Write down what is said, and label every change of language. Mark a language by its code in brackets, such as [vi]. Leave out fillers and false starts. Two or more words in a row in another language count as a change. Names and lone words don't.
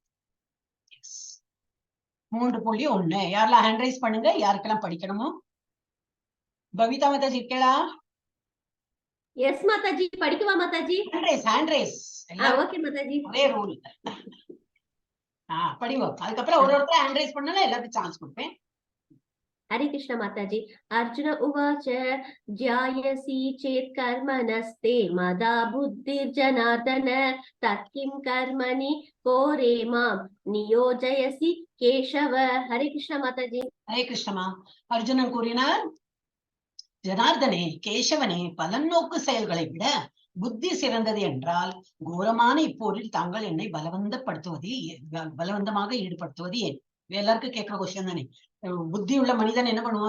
[ta] 3.1 யாரெல்லாம் [en] hand raise [ta] பண்ணுங்க, யாருக்கெல்லாம் படிக்கணுமோ. பவிதா மாதாஜி இருக்கா? எஸ் மாதாஜி, படிக்கவா மாதாஜி? [en] hand raise [ta] ஓகே மாதாஜி. ஒரே ரூல். படிங்க. அதுக்கப்புறம் ஒருத்தர் [en] hand raise [ta] பண்ணாலும் எல்லாத்துக்கும் சான்ஸ் கொடுப்பேன். [hi] हरे कृष्ण माताजी. [sa] अर्जुन उवाच ज्यायसि चेत् कर्मणस्ते मदा बुद्धिर्जनार्दन तत्किं कर्मणि कोरे मां नियोजयसि केशव. [hi] हरे कृष्ण माताजी. हरे कृष्णமா. [ta] அர்ஜுனன் கூறினார், ஜனார்தனே, கேசவனே, பலநோக்கு செயல்களை விட புத்தி சிறந்தது என்றால் கோரமான இப்போரில் தாங்கள் என்னை பலவந்தமாக ஈடுபடுத்துவது ஏன்? எல்லாருக்கும் கேட்கிற கொஸ்டின் தானே. புத்தி உள்ள மனிதன் என்ன பண்ணுவான்?